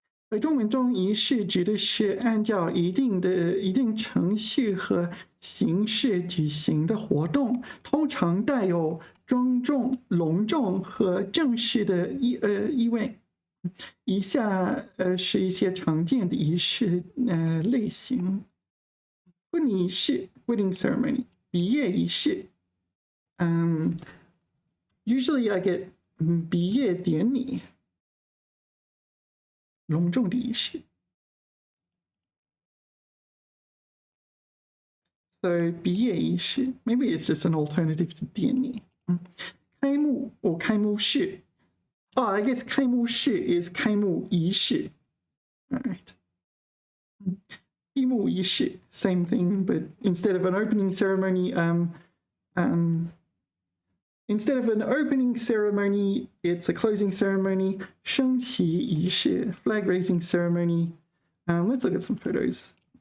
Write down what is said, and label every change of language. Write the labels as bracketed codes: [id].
[zh] 在中文中，仪式指的是按照一定程序和形式举行的活动，通常带有庄重、隆重和正式的意味。以下是一些常见的仪式类型：婚礼仪式 （wedding ceremony）、毕业仪式。 [en] Usually I get 毕业典礼。 [zh] 隆重的仪式。 [en] So 毕业仪式 maybe it's just an alternative to 典礼。 [zh] 开幕 or 开幕式。 [en] I guess 开幕式 is 开幕仪式。 All right. 闭幕仪式 same thing, but instead of an opening ceremony, instead of an opening ceremony, it's a closing ceremony. 升旗仪式 flag raising ceremony. Let's look at some photos.